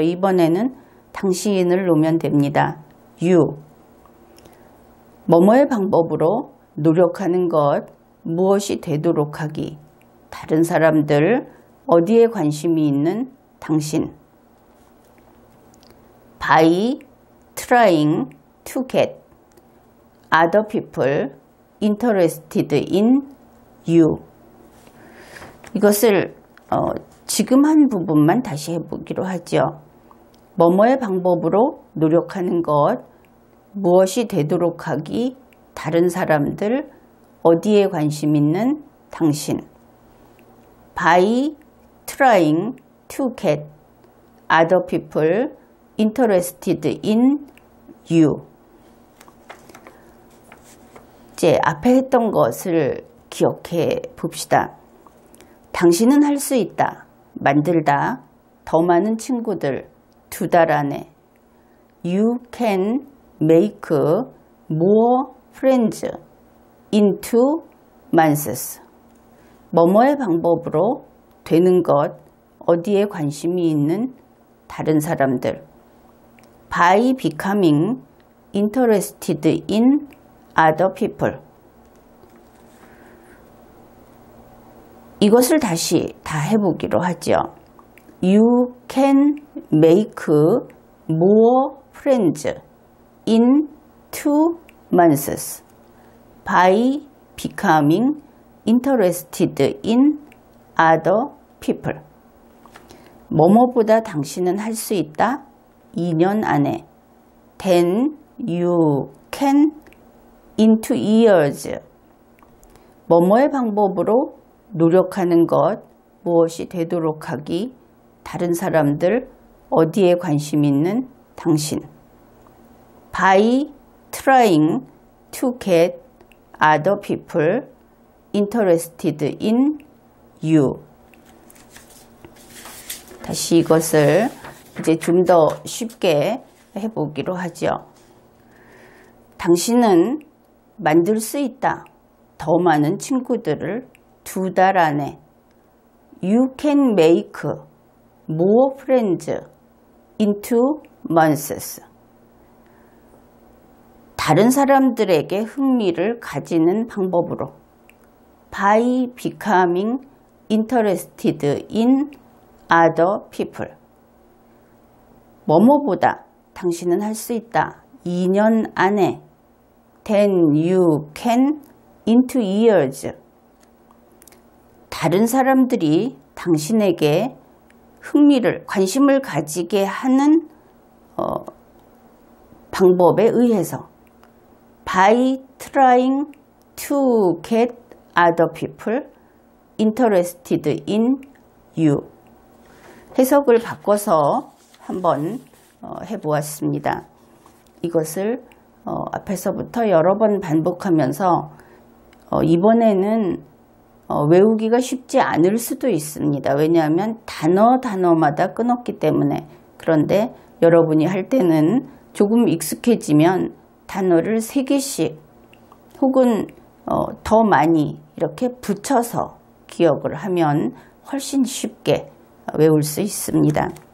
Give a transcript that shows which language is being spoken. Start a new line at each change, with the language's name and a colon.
Korean: 이번에는 당신을 놓으면 됩니다.
English: you.
Korean: 뭐뭐의 방법으로 노력하는 것, 무엇이 되도록 하기. 다른 사람들 어디에 관심이 있는 당신.
English: by trying to get other people interested in you.
Korean: 이것을 지금 한 부분만 다시 해보기로 하죠. 뭐뭐의 방법으로 노력하는 것, 무엇이 되도록 하기, 다른 사람들, 어디에 관심 있는 당신.
English: by trying to get other people interested in you.
Korean: 이제 앞에 했던 것을 기억해 봅시다. 당신은 할 수 있다. 만들다. 더 많은 친구들 2달 안에.
English: You can make more friends in 2 months.
Korean: 뭐뭐의 방법으로 되는 것, 어디에 관심이 있는 다른 사람들.
English: by becoming interested in other people.
Korean: 이것을 다시 다 해보기로 하죠.
English: You can make more friends in 2 months by becoming interested in other people.
Korean: 뭐뭐보다 당신은 할 수 있다. 2년 안에.
English: Then you can in 2 years.
Korean: 뭐뭐의 방법으로 노력하는 것, 무엇이 되도록 하기, 다른 사람들, 어디에 관심 있는 당신.
English: by trying to get other people interested in you.
Korean: 다시 이것을 이제 좀 더 쉽게 해보기로 하죠. 당신은 만들 수 있다. 더 많은 친구들을 2달 안에.
English: You can make more friends in 2 months.
Korean: 다른 사람들에게 흥미를 가지는 방법으로.
English: by becoming interested in other people.
Korean: 뭐뭐보다 당신은 할 수 있다. 2년 안에.
English: Then you can in 2 years.
Korean: 다른 사람들이 당신에게 흥미를, 관심을 가지게 하는 방법에 의해서
English: by trying to get other people interested in you.
Korean: 해석을 바꿔서 한번 해보았습니다. 이것을 앞에서부터 여러 번 반복하면서 이번에는 외우기가 쉽지 않을 수도 있습니다. 왜냐하면 단어마다 끊었기 때문에. 그런데 여러분이 할 때는 조금 익숙해지면 단어를 3개씩 혹은 더 많이 이렇게 붙여서 기억을 하면 훨씬 쉽게 외울 수 있습니다.